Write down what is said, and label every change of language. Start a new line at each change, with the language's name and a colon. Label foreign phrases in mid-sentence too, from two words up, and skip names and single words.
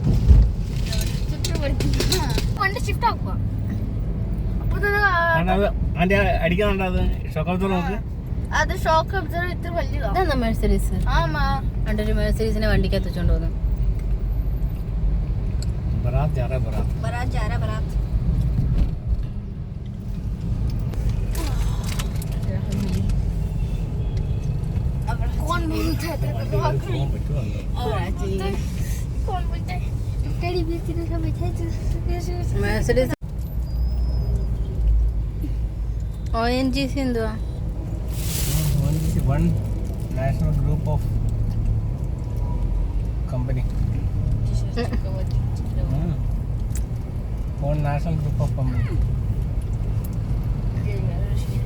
Malayalam: വണ്ടി ഷിഫ്റ്റ് ആക്കുക. അടിക്കാനുണ്ടോ അത് ഷോക്കൗത്ത് നോക്ക്. അത്
English: shock absorber
Malayalam: ഇത്ര വലിയതാണ്. ഇതാ മെർസിഡീസ്. ആമാ ഒരു മെർസിഡീസിനെ വണ്ടിക്കകത്ത് വെച്ചോണ്ട് പോകുന്നു.
Hindi: बारात जा रहा बारात. बारात जा रहा बारात. कौन बोलता है तेरे को? कौन बोलता है? टेडी बियर की तरह बैठा है।
Malayalam: മെർസിഡീസ് ONGC എന്തുവാ?
English: One national group of company. One national group of company.